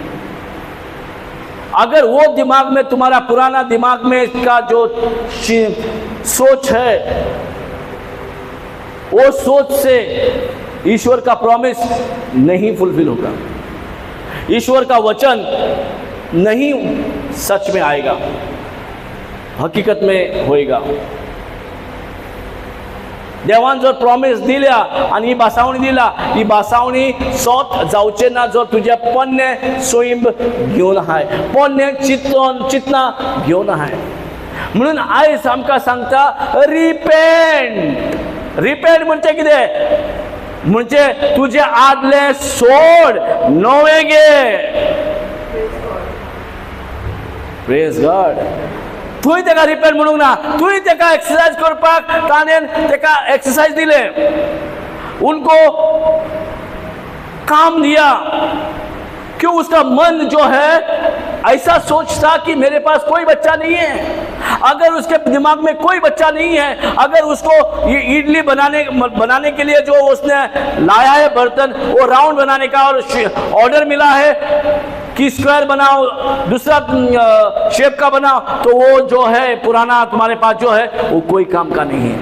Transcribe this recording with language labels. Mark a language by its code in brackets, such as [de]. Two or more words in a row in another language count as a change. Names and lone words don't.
[hi] अगर वो दिमाग में, तुम्हारा पुराना दिमाग में का जो सोच है, वो सोच से ईश्वर का प्रॉमिस नहीं फुलफिल होगा, ईश्वर का वचन नहीं सच में आएगा, हकीकत में होएगा. [kok] देवान जर प्रॉमिस दिल्या आणि ही बासावणी दिला, ही बासावणी सोत जावचे ना जर तुझ्या पोन्ने सोयीब घेऊन आहाय, पोन्ने चितना घेऊन आहाय. म्हणून आयज आमकां सांगता रिपेंट. रिपेंट म्हणजे कितें? म्हणजे तुझे आदले सोड, नवे घे. [en] Praise God. [kok] तुय तेका रिपेंट म्हणूंक ना, तुय तेका एक्सरसाइज करपाक ताणेन तेका एक्सरसाइज दिले, [hi] उनको काम दिया कि उसका मन जो है ऐसा सोचता कि मेरे पास कोई बच्चा नहीं है. अगर उसके दिमाग में कोई बच्चा नहीं है, अगर उसको ये इडली बनाने के लिए जो उसने लाया है बर्तन, वो राउंड बनाने का और ऑर्डर मिला है कि स्क्वायर बनाओ, दूसरा शेप का बनाओ, तो वो जो है पुराना तुम्हारे पास जो है वो कोई काम का नहीं है.